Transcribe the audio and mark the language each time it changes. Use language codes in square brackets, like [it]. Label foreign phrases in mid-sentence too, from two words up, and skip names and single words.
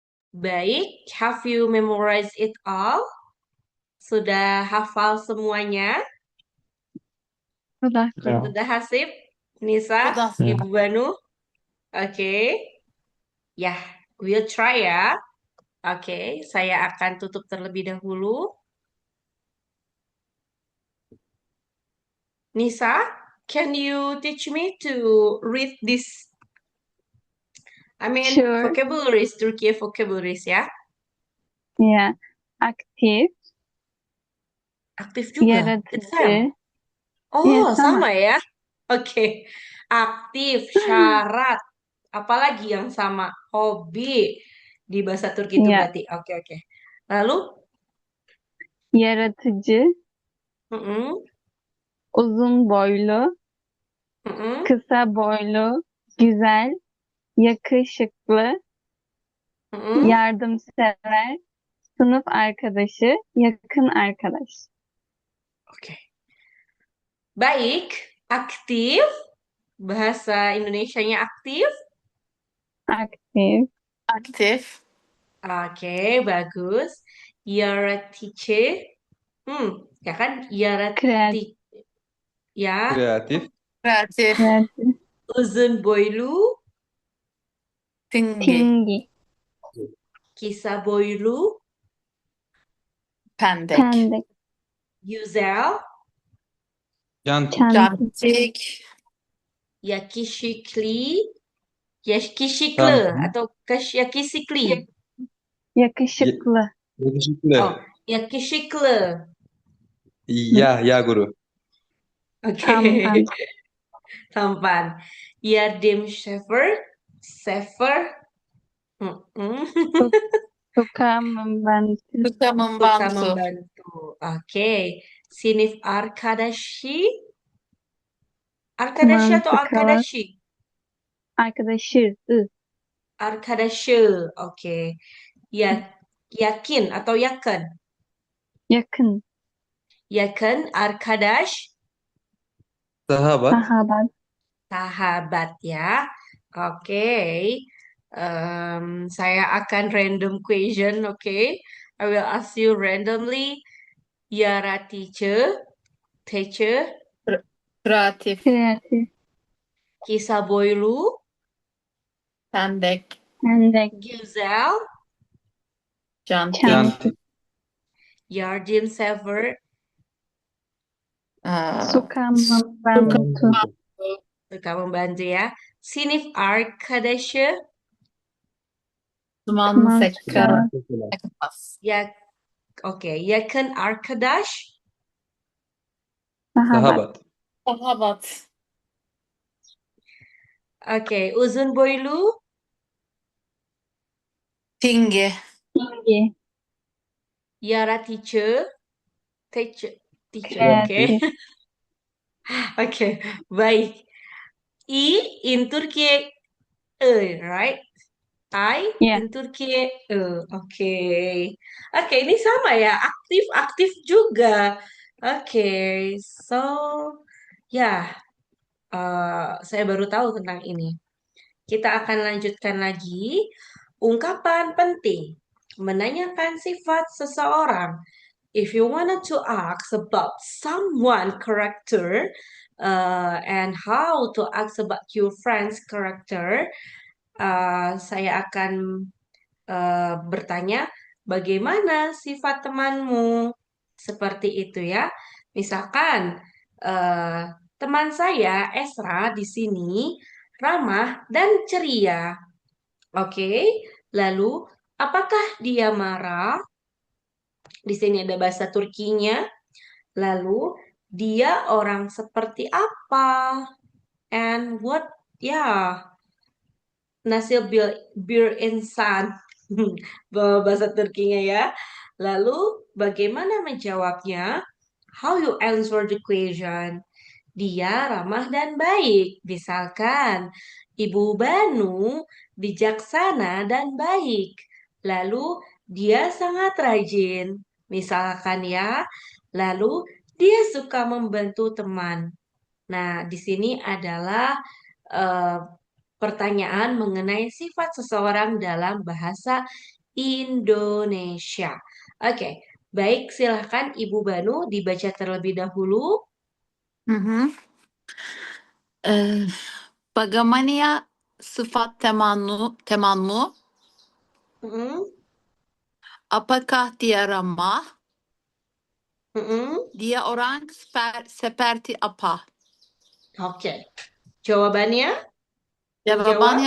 [id] Baik, [en] have you memorized it all? [id] Sudah hafal semuanya? Sudah, Ya. sudah. Sudah Hasib? Nisa? Sudah. Ya. Ibu Banu? Oke. Ya, [en] we'll try ya. [id] Oke, saya akan tutup terlebih dahulu. Nisa, [en] can you teach me to read this? Sure. Vocabularies, Turkiye vocabularies ya. [id] Ya. Aktif, Aktif juga. [en] It's same. [tr] yaratıcı. [id] Ya, Oh, sama. sama ya. Oke. Aktif, syarat. Apalagi yang sama? Hobi. Di bahasa Turki itu Ya. berarti. Oke, oke. Lalu? [tr] Yaratıcı, Mm-mm, uzun boylu, mm-mm. kısa boylu, güzel, yakışıklı, Mm-mm. yardımsever, sınıf arkadaşı, yakın arkadaş. [id] Oke. Baik. Aktif. Bahasa Indonesianya aktif. Aktif, Aktif. Oke, bagus. Yaratıcı. Ya kan? kreatif, Ya. Kreatif. Kreatif. [tr] Uzun boylu. [id] Tinggi. tinggi, [tr] Kısa boylu. [id] Pendek. pendek, [tr] Güzel. [id] Cantik. çantik, Cantik. [tr] Yakışıklı. Yakışıklı Tamam. [id] atau yakışıklı. [tr] yakışıklı, Yakışıklı. Oh, yakışıklı. [id] Ya guru. Oke. tampan, Tampan. [tr] Yardımsever. Sever. Mm-mm. [id] suka membantu, Suka Suka membantu. membantu. Oke. [tr] Sinif arkadaşı. Arkadaşı [id] teman atau sekelas, [tr] arkadaşı? arkadaşı, Arkadaşı. [id] Oke. Ya, yakin atau yakın? [tr] yakın, Yakın arkadaş. [id] Sahabat. sahabat, Sahabat ya. Oke. Saya akan random question, oke. [en] I will ask you randomly. [tr] Yaratıcı, teacher, [id] Kreatif. kreatif, [tr] kısa boylu, [id] Pendek. pendek, [tr] güzel, [id] Cantik. çantik, [tr] yardımsever, [id] suka membantu, suka membantu ya. [tr] Sinif arkadaşı, [id] Teman teman sekelas. sekelas, ya, oke. [tr] Yakın arkadaş, [id] sahabat, Sahabat. Sahabat. oke. [tr] Uzun boylu, [id] Tinggi. tinggi, [tr] yaratıcı, teacher, oke. [id] kreatif, Oke, baik. [en] I in Turkey, right? I [id] ya, [en] in Turkey, [id] oke. Oke, ini sama ya, aktif juga. Oke, so ya, saya baru tahu tentang ini. Kita akan lanjutkan lagi. Ungkapan penting, menanyakan sifat seseorang. [en] If you wanted to ask about someone character and how to ask about your friend's character, [id] saya akan bertanya bagaimana sifat temanmu seperti itu ya. Misalkan teman saya Esra di sini ramah dan ceria. Oke, lalu apakah dia marah? Di sini ada bahasa Turkinya. Lalu dia orang seperti apa? [en] And what [id] ya [tr] nasib bir insan [id] bahasa Turkinya ya. Lalu bagaimana menjawabnya? [en] How you answer the question? [id] Dia ramah dan baik. Misalkan Ibu Banu bijaksana dan baik. Lalu dia sangat rajin. Misalkan ya. Lalu dia suka membantu teman. Nah, di sini adalah eh, pertanyaan mengenai sifat seseorang dalam bahasa Indonesia. Oke, baik, silahkan Ibu Banu dibaca terlebih dahulu. Hı hı. Ee, Bagaimana sıfat temanmu? Mm-mm, Apakah dia ramah? mm-mm. Dia orang seperti apa? Oke, jawabannya dijawab.